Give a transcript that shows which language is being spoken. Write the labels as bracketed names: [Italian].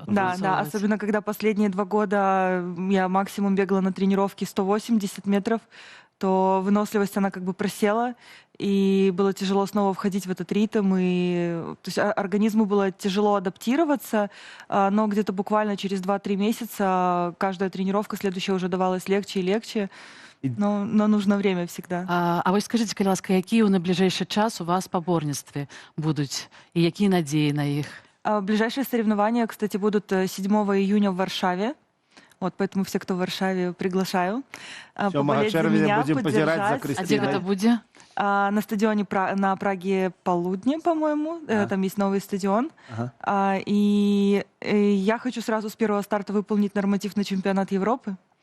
[Russian] Да, особенно когда последние 2 года я максимум бегала на тренировке 180 метров, то выносливость, она как бы просела, и было тяжело снова входить в этот ритм, и то есть организму было тяжело адаптироваться, но где-то буквально через 2-3 месяца каждая тренировка следующая уже давалась легче и легче. Но нужно время всегда. [Belarusian] А вось скажите, калі ласка, якія ў найбліжэйшы час у вас спаборніцтвы будуць і якія надзеі на іх? [Russian] Ближайшие соревнования, кстати, будут 7 июня в Варшаве. Вот, поэтому все, кто в Варшаве, приглашаю. Поболеть за меня, поддержать. А где это будет? На стадионе на Праге Полудне, по-моему. Там есть новый стадион. И я хочу сразу с первого старта выполнить норматив на чемпионат Европы.